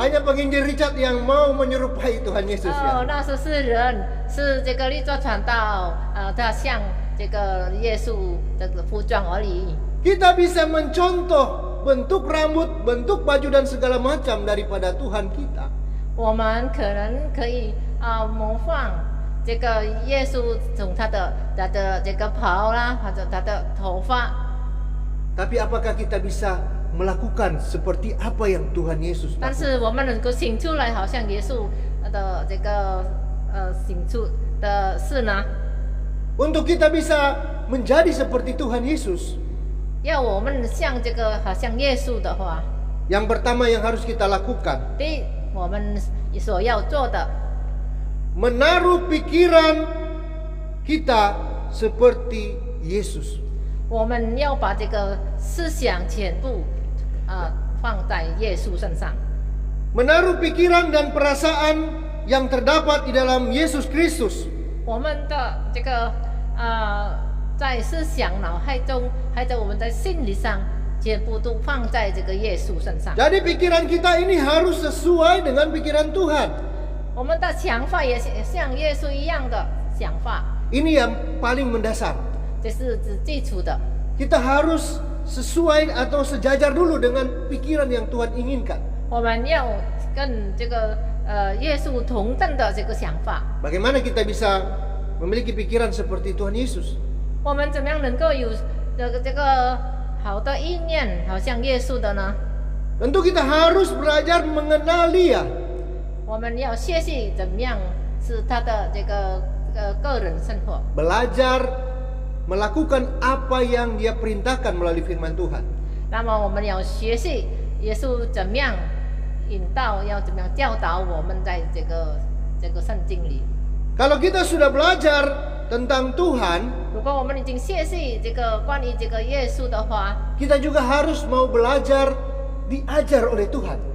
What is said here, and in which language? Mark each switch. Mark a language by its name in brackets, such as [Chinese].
[Indonesian] hanya penginjil Richard yang mau menyerupai Tuhan Yesus 哦， [Chinese] 那是人，是这个立作传道，他像这个耶稣的服装而已。 [Indonesian] Kita bisa mencontoh bentuk rambut, bentuk baju dan segala macam daripada Tuhan kita. [Chinese] 我们可能可以模仿这个耶稣，从他的这个袍啦，或者他的头发。 [Indonesian] Tapi apakah kita bisa melakukan seperti apa yang Tuhan Yesus [Chinese] 但 [Indonesian] lakukan? [Chinese] 是我们能够行出来，好像耶稣的这个行出的事呢？ [Indonesian] Untuk kita bisa menjadi seperti Tuhan Yesus, [Chinese] 要我们像这个好像耶稣的话， [Indonesian] yang pertama yang harus kita lakukan, [Chinese] 第一，我们所要做的， [Indonesian] menaruh pikiran kita seperti Yesus. [Chinese] 我们要把这个思想全部放在耶稣身上， [Indonesian] Menaruh pikiran dan perasaan yang terdapat di dalam Yesus Kristus. [Chinese] 我们的这个在思想脑海中，还有我们在心理上，全部都放在这个耶稣身上。 [Indonesian] Jadi pikiran kita ini harus sesuai dengan pikiran Tuhan. [Chinese] 我们的想法也像耶稣一样的想法， [Indonesian] Ini yang paling mendasar. [Chinese] 这是指基础的。 [Indonesian] Kita harus sesuai atau sejajar dulu dengan pikiran yang Tuhan inginkan. [Chinese] 我们要跟这个耶稣同等的这个想法。 [Indonesian] Bagaimana kita bisa memiliki pikiran seperti Tuhan Yesus? [Chinese] 我们怎么样能够有这个好的意念，好像耶稣的呢？ [Indonesian] Tentu kita harus belajar mengenal Dia. [Chinese] 我们要学习怎么样是他的这个个人生活， [Indonesian] Belajar melakukan apa yang Dia perintahkan melalui firman Tuhan. [Chinese] 那么我们要学习耶稣怎么样引导，要怎么样教导我们在这个圣经里。 [Indonesian] Kalau kita sudah belajar tentang Tuhan, [Chinese] 如果我们已经学习这个关于这个耶稣的话， [Indonesian] kita juga harus mau belajar diajar oleh Tuhan.